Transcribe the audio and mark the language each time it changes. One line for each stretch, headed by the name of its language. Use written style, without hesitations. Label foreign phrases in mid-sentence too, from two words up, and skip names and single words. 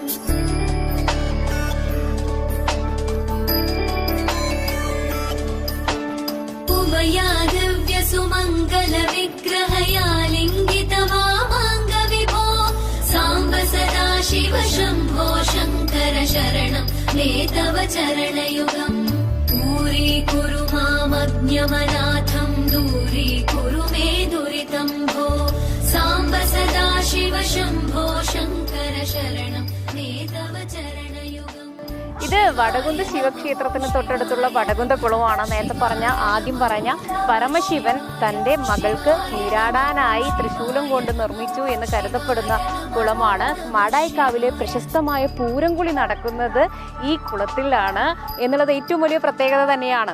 Sanskrit: ഉമയാ ദിവ്യ സുമംഗല വിഗ്രഹയാ ലിംഗിത വാമാംഗ വിഭോ. സാംബ സദാശിവ ശംഭോ ശങ്കര ശരണം മേ തവ ചരണയുഗം. പൂരീകുരു മാമജ്ഞമനാഥം दूरीकुरु मे दुरितं भो. साम्ब सदाशिव शम्भो शङ्कर शरणं मे तव चरणयुगम्.
Malayalam: ഇത് വടകുന്ത ശിവക്ഷേത്രത്തിന് തൊട്ടടുത്തുള്ള വടകുന്ത കുളമാണ്. നേരത്തെ ആദ്യം പറഞ്ഞ പരമശിവൻ തൻ്റെ മകൾക്ക് നീരാടാനായി തൃശൂലം കൊണ്ട് നിർമ്മിച്ചു എന്ന് കരുതപ്പെടുന്ന കുളമാണ്. മാടായിക്കാവിലെ പ്രശസ്തമായ പൂരംകുളി നടക്കുന്നത് ഈ കുളത്തിലാണ് എന്നുള്ളത് ഏറ്റവും വലിയ പ്രത്യേകത തന്നെയാണ്.